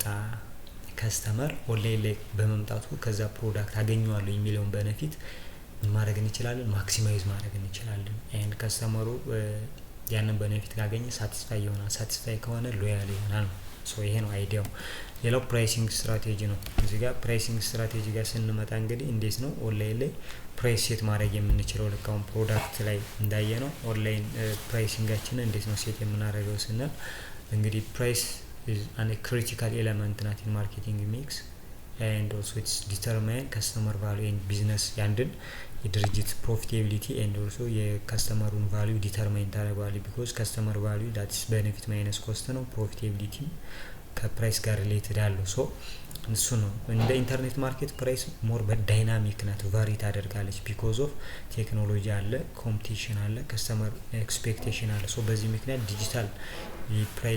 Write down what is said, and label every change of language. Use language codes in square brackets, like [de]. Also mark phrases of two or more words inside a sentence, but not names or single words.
[en] customer online [am] ላይ በመምጣቱ ከዛ ፕሮዳክት አገኘዋለሁ የሚለውን ቤኔፊት ማድረግ እንችላለን፣ ማክሲማይዝ ማድረግ እንችላለን። ኤንድ ከስተመሩ ያንን ቤኔፊት ካገኘ ሳቲስፋይ ይሆናል። ሳቲስፋይ ከሆነ ሎያል ይሆናል። ሶ ይሄ ነው አይዲያው። ሌላው [en] pricing strategy [am] ነው። እዚህ ጋር [en] pricing strategy [am] ጋር ስንመጣ እንግዲህ እንዴት ነው ኦንላይን ላይ [en] price set [am] ማድረግ የምንችለው? ልክ አሁን ፕሮዳክት ላይ እንዳየ ነው ኦንላይን ፕራይሲንጋችንን እንዴት ነው ሴት የምናደርገው ስንል እንግዲህ ፕራይስ [en] is a critical element ናት in marketing mix and also it's determine customer value and business [am] ያንድን የድርጅት [en] profitability and also የከስተመሩን value determine ታደርጋለች because customer value that is benefit minus cost [am] ነው። profitability ከፕራይስ ጋር ሪሌትድ አለው። ሶ እሱ ነው እንደ [en] internet market price more [am] በዳይናሚክ ናት፣ ቫሪ ታደርጋለች [en] because of technology [am] አለ፣ ኮምፒቲሽን አለ፣ [en] customer expectation [am] አለ። ሶ በዚህ ምክንያት [en] digital price